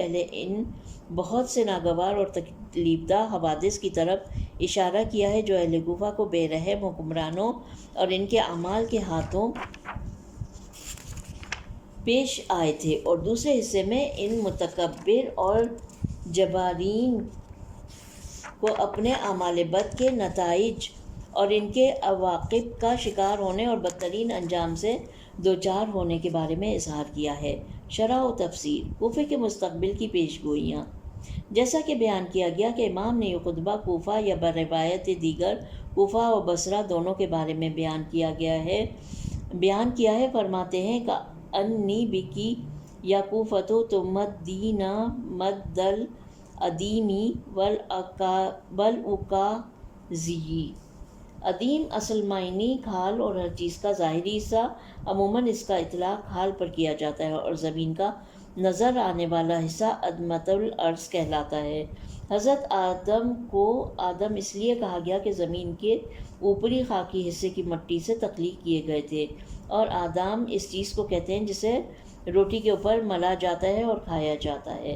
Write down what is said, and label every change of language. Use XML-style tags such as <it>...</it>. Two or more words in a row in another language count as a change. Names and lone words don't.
<ur>پہلے ان بہت سے ناگوار اور تکلیف دہ حوادث کی طرف اشارہ کیا ہے جو اہل کوفہ کو بے رحم حکمرانوں اور ان کے اعمال کے ہاتھوں پیش آئے تھے، اور دوسرے حصے میں ان متکبر اور جبارین کو اپنے اعمال بد کے نتائج اور ان کے عواقب کا شکار ہونے اور بدترین انجام سے دوچار ہونے کے بارے میں اظہار کیا ہے۔ شرح و تفسیر۔ کوفے کے مستقبل کی پیش گوئیاں۔ جیسا کہ بیان کیا گیا کہ امام نے یہ خطبہ کوفہ یا بروایت دیگر کوفہ و بصرہ دونوں کے بارے میں بیان کیا ہے، فرماتے ہیں کہ</ur> <ar>انی بکی یا کوفۃ تمدین مد الادیمی والاکاذی۔</ar> <ur>ادیم اصل معنی حال اور ہر چیز کا ظاہری حصہ، عموماً اس کا اطلاق حال پر کیا جاتا ہے، اور زمین کا نظر آنے والا حصہ</ur> <ar>عدمۃ الارض</ar> <ur>کہلاتا ہے۔ حضرت آدم کو آدم اس لیے کہا گیا کہ زمین کے اوپری خاکی حصے کی مٹی سے تخلیق کیے گئے تھے، اور آدم اس چیز کو کہتے ہیں جسے روٹی کے اوپر ملا جاتا ہے اور کھایا جاتا ہے۔</ur>